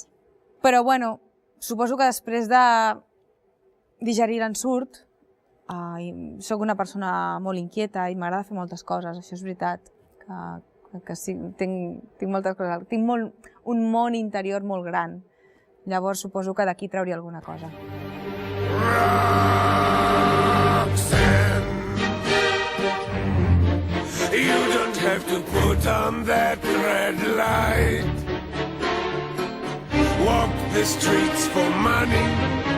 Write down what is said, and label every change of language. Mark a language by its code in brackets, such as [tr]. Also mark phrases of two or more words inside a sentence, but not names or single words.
[ca] Però, bueno, suposo que després de digerir l'ensurt, soc una persona molt inquieta i m'agrada fer moltes coses, això és veritat, que sí, tinc moltes coses, tinc un món interior molt gran, llavors suposo que d'aquí trauria alguna cosa. [en] You don't have to put on that red light. Walk the streets for money.